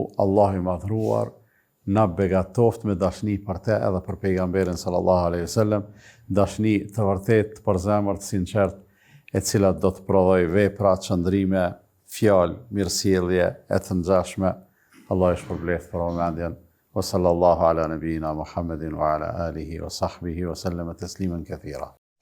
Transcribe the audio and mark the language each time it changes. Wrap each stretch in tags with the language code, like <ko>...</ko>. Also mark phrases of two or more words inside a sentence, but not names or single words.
<sq>Allahu i madhruar na begatoft me dashni për te edhe për pejgamberin</sq> <ar>صلى الله عليه وسلم,</ar> <sq>dashni të vërtet për zemër të sinqert, e cilat do të prodhoj vepra, qëndrime, fjalë, mirësjellje e të ngjashme. Allah i shpërbleft për vëmendjen.</sq> <ar>وصلى الله على نبينا محمد وعلى آله وصحبه وسلم تسليما كثيرا.</ar>